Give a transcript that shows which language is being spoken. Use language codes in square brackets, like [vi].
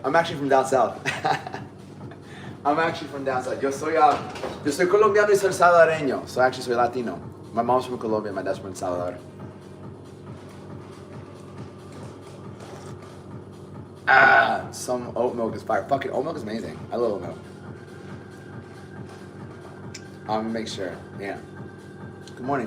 [en] I'm actually from down south. I'm actually from down south. [es] Yo soy colombiano y soy salvadoreño. [en] So actually [es] soy Latino. [en] My mom's from Colombia, my dad's from El Salvador. Some oat milk is fire. Fucking oat milk is amazing. I love oat milk. Make sure. Yeah. Good morning.